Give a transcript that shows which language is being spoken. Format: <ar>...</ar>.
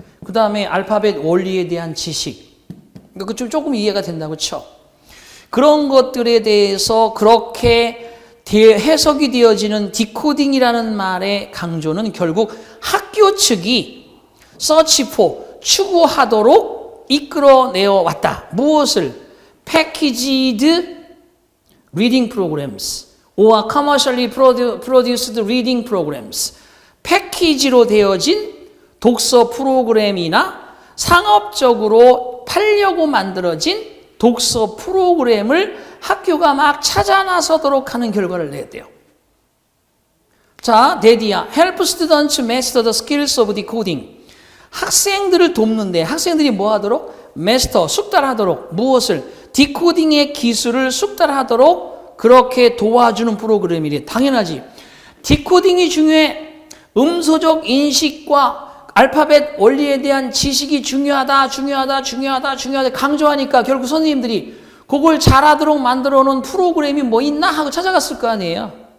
<ko>그 다음에 알파벳 원리에 대한 지식. 그러니까 조금 이해가 된다고 쳐. 그런 것들에 대해서 그렇게 해석이 되어지는 디코딩이라는 말의 강조는 결국 학교 측이</ko> <en>search for,</en> <ko>추구하도록 이끌어내어 왔다. 무엇을?</ko> <en>Packaged reading programs or commercially produced reading programs.</en> <ko>패키지로 되어진 독서 프로그램이나 상업적으로 팔려고 만들어진 독서 프로그램을 학교가 막 찾아 나서도록 하는 결과를 냈대요.</ko> <en>자, 데디아, help students master the skills of decoding.</en> <ko>학생들을 돕는데 학생들이 뭐 하도록? 마스터, 숙달하도록. 무엇을? 디코딩의 기술을 숙달하도록 그렇게 도와주는 프로그램이래. 당연하지. 디코딩이 중요해. 음소적 인식과 알파벳 원리에 대한 지식이 중요하다 강조하니까 결국 선생님들이 그걸 잘하도록 만들어 놓은 프로그램이 뭐 있나 하고 찾아갔을 거 아니에요.</ko>